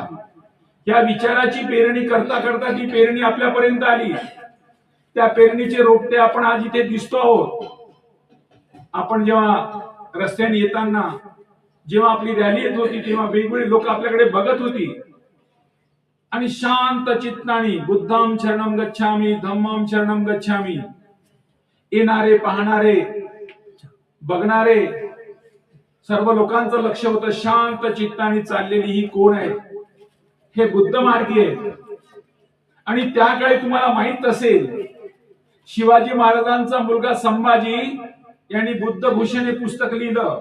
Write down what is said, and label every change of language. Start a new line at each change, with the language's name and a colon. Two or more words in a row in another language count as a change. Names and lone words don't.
Marathi: या विचाराची पेरणी करता करता ती पेरणी आपल्यापर्यंत आली. त्या पेरणीचे रोपटे आपण आज इथे दिसतो आहोत. आपण जेव्हा रस्त्याने येताना, जेव्हा आपली रॅली येत होती, तेव्हा वेगवेगळे लोक आपल्याकडे बघत होती आणि शांत चित्ताने
Pali: बुद्धम शरणम गच्छामी, धम्मम शरणम गच्छामी,
Marathi: येणारे, पाहणारे, बघणारे सर्व लोकांचं लक्ष होतं. शांत चित्ताने चाललेली ही कोण आहे? हे बुद्ध मार्गी आहे. आणि त्या काळी तुम्हाला माहित असेल, शिवाजी महाराजांचा मुलगा संभाजी यांनी बुद्धभूषण हे पुस्तक लिहिलं.